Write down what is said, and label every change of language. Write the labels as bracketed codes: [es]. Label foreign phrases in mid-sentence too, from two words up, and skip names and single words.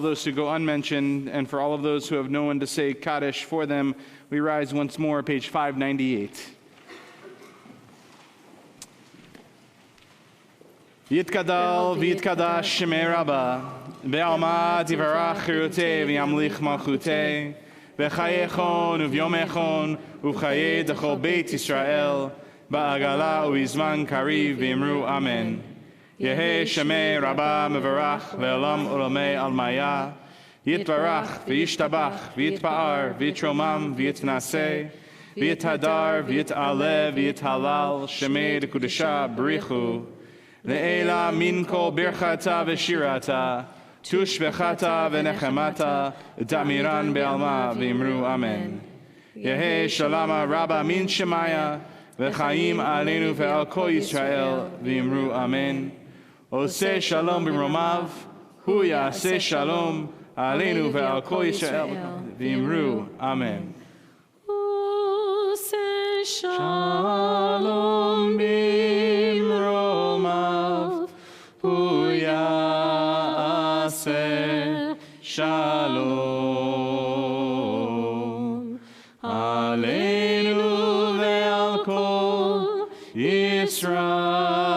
[en] those who go unmentioned, and for all of those who have no one to say Kaddish for them, we rise once more, page 598. [arc] Yitkadal v'yitkadash shemei Rabbah, be'alma tivarach chirutei v'yamlich malchutei, v'chayechon uvyomechon uv'chayei d'chol beit Yisrael, ba'agala u'izman kariv v'imru amen. Yehei Shemei Rabbah Mevarach Le'olam Ulamei Almaya Yitvarach V'yishtabach V'yitpa'ar V'yitromam V'yitnaseh V'yithadar V'yit'aleh V'yithalal Shemei D'Kudesha B'richu Le'ela Min Kol Birchata V'shirata Tush V'chata V'nechemata D'amiran Be'alma V'imru Amen. Yehei Shalama Rabbah Min Shemaya V'chaim Aleinu Ve'al Kol Yisrael V'imru Amen. Oseh Shalom b'mromav, hu yaseh Shalom, aleinu ve'al kol Yisrael, v'imru, Amen. Oseh Shalom b'mromav, hu yaseh Shalom, aleinu ve'al kol Yisrael.